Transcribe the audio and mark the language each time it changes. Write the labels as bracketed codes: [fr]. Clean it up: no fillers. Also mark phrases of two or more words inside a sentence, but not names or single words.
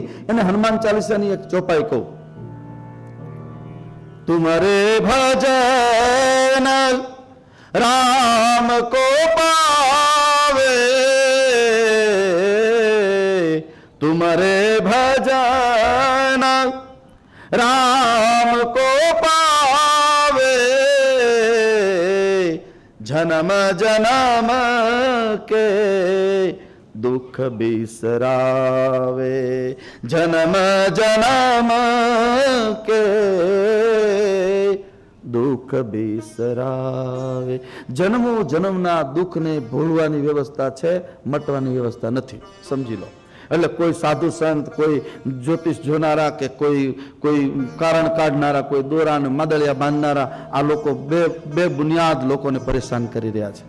[gu] એને હનુમાન ચાલીસાની એક ચોપાઈ કહું, [awa] तुमरे भजन राम को पावे, तुमरे भजन राम को पावे, जन्म जन्म के दुख बिसरावे, जन्म जन्म के दुख बिसरावे. [gu] જન્મો જન્મના દુઃખને ભૂલવાની વ્યવસ્થા છે, મટવાની વ્યવસ્થા નથી. સમજી લો. એટલે કોઈ સાધુ સંત, કોઈ જ્યોતિષ જોનારા કે કોઈ કારણ કાઢનારા, કોઈ દોરાને માદળિયા બાંધનારા, આ લોકો બે બુનિયાદ લોકોને પરેશાન કરી રહ્યા છે.